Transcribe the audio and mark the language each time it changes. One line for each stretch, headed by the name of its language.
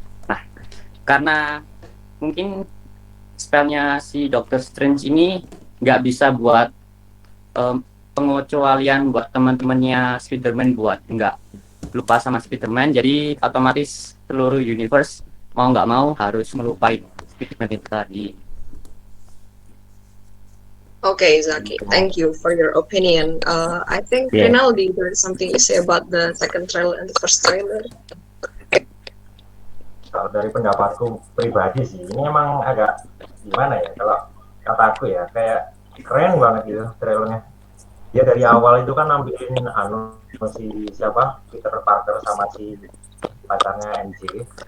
Indonesian: Nah, karena mungkin spellnya si Doctor Strange ini nggak bisa buat pengecualian buat teman-temannya Spider-Man buat nggak lupa sama Spider-Man, jadi otomatis seluruh universe mau nggak mau harus melupai Spider-Man itu tadi.
English: Okay, Zaki, thank you for your opinion. I think Rinaldi, there's something to say about the second trailer and the first trailer.
Indonesian: Kalau dari pendapatku pribadi sih, ini emang agak gimana ya, kalau kataku ya, kayak keren banget gitu trailernya. Dia dari awal itu kan nampilin si siapa, Peter Parker sama si pacarnya MJ.